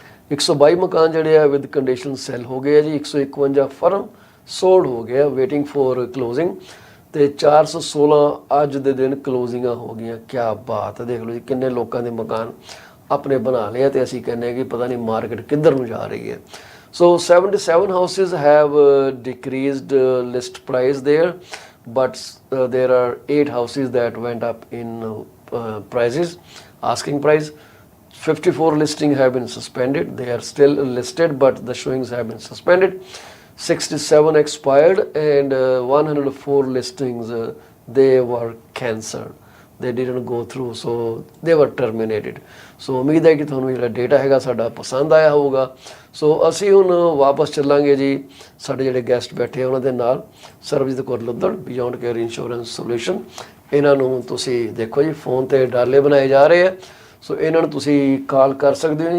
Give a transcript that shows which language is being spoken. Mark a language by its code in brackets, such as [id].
[pa] 122 ਮਕਾਨ ਜਿਹੜੇ ਆ ਵਿਦ ਕੰਡੀਸ਼ਨ ਸੈਲ ਹੋ ਗਏ ਆ ਜੀ। 151 ਫਰਮ ਸੋਲਡ ਹੋ ਗਏ ਆ [en] waiting for closing, [pa] ਤੇ 416 ਅੱਜ ਦੇ ਦਿਨ ਕਲੋਜ਼ਿੰਗਾਂ ਹੋ ਗਈਆਂ। ਕਿਆ ਬਾਤ ਹੈ, ਦੇਖ ਲਓ ਜੀ ਕਿੰਨੇ ਲੋਕਾਂ ਦੇ ਮਕਾਨ ਆਪਣੇ ਬਣਾ ਲਏ ਆ, ਤੇ ਅਸੀਂ ਕਹਿੰਦੇ ਹਾਂ ਕਿ ਪਤਾ ਨਹੀਂ ਮਾਰਕੀਟ ਕਿੱਧਰ ਨੂੰ ਜਾ ਰਹੀ ਹੈ। [en] So 77 houses have decreased list price there, but there are 8 houses that went up in prices, asking price. 54 listings have been suspended. They are still listed, but the showings have been suspended. 67 expired, and 104 listings they were cancelled. They didn't go through, so they were terminated. [pa] So ਉਮੀਦ ਹੈ ਕਿ ਤੁਹਾਨੂੰ ਜਿਹੜਾ data ਹੈਗਾ ਸਾਡਾ ਪਸੰਦ ਆਇਆ ਹੋਊਗਾ। ਸੋ ਅਸੀਂ ਹੁਣ ਵਾਪਸ ਚੱਲਾਂਗੇ ਜੀ ਸਾਡੇ ਜਿਹੜੇ ਗੈਸਟ ਬੈਠੇ ਆ ਉਹਨਾਂ ਦੇ ਨਾਲ, Sarabjit Kaur ਲੁੱਧੜ, beyond care insurance solution. ਇਹਨਾਂ ਨੂੰ ਤੁਸੀਂ ਦੇਖੋ ਜੀ ਫੋਨ ਤੇ ਡਾਲੇ ਬਣਾਏ ਜਾ ਰਹੇ ਆ, ਸੋ ਇਹਨਾਂ ਨੂੰ ਤੁਸੀਂ ਕਾਲ ਕਰ ਸਕਦੇ ਹੋ ਜੀ।